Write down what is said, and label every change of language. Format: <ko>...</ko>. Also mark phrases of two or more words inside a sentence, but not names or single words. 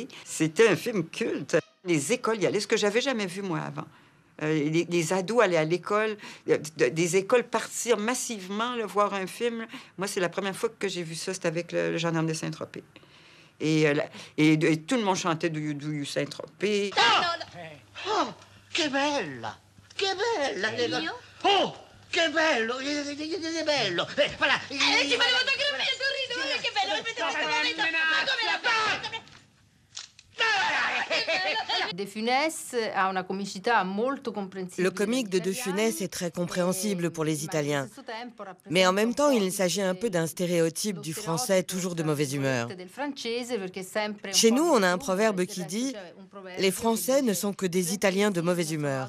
<fr>C'était un film culte. Les écoles y allaient, ce que j'avais jamais vu moi avant. Les ados allaient à l'école, des écoles partir massivement là, voir un film. Moi, c'est la première fois que j'ai vu ça, c'était avec le Gendarme de Saint-Tropez. Et tout le monde chantait Do You Saint-Tropez.</fr> <it>Oh, che bella! Che bella! Oh, che bello! Che bello!</it> <fr>Voilà!</fr> <it>Ci volevo toccare il sorriso, guarda che bello! Aspetta, ma come l'ha fatto?</it> <fr>Le comique de Funès est très compréhensible pour les Italiens. Mais en même temps, il s'agit un peu d'un stéréotype du français toujours de mauvaise humeur. Chez nous, on a un proverbe qui dit « Les Français ne sont que des Italiens de mauvaise humeur ».</fr>